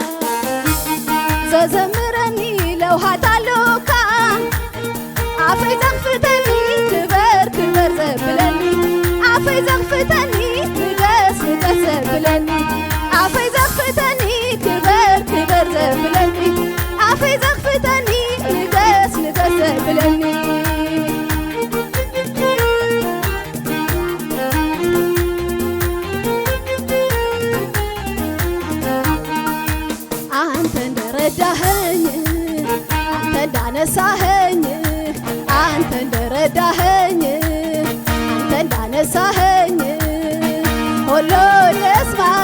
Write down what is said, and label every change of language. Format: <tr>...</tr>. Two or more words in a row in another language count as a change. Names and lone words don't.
<ti>ዘዘምረኒ ለውሃት ኣለካ ኣፈይ ዘኽፍተኒ ክበር ዘብለኒ ኣፈይ ዘኽፍተኒ ንገስ ዘብለኒ ኣፈይ ዘኽፍተኒ ክበር ዘብለኒ ኣፈይ ዘኽፍተኒ ንገስ ዘብለኒ</ti> <am>አንተ እንደረዳኸኝ አንተ እንዳነሳኸኝ አንተ እንደረዳኸኝ አንተ እንዳነሳኸኝ ሁሉ ይስማ</am>